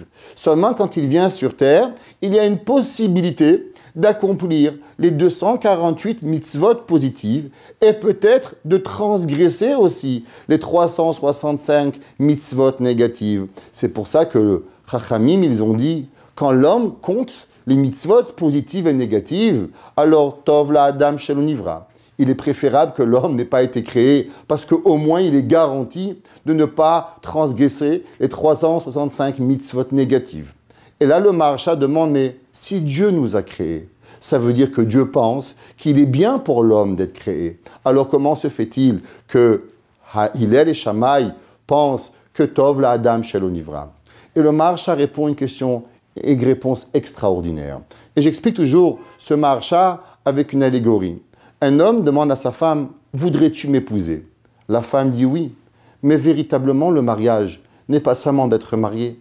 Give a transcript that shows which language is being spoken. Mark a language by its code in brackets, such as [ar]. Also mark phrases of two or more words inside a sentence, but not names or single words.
[fr] Seulement quand il vient sur terre, il y a une possibilité d'accomplir les 248 mitzvot positives et peut-être de transgresser aussi les 365 mitzvot négatives. C'est pour ça que le Chachamim, ils ont dit, quand l'homme compte les mitzvot positives et négatives, alors [he] טוב לאדם שלא נברא. [fr] Il est préférable que l'homme n'ait pas été créé parce qu'au moins il est garanti de ne pas transgresser les 365 mitzvot négatives. Et là, le Maharsha demande, mais si Dieu nous a créés, ça veut dire que Dieu pense qu'il est bien pour l'homme d'être créé. Alors comment se fait-il que Hillel et Shammai pensent que [he] טוב לאדם שלא נברא? [fr] Et le Maharsha répond une question et une réponse extraordinaire. Et j'explique toujours ce Maharsha avec une allégorie. Un homme demande à sa femme, « Voudrais-tu m'épouser » La femme dit oui. Mais véritablement, le mariage n'est pas seulement d'être marié.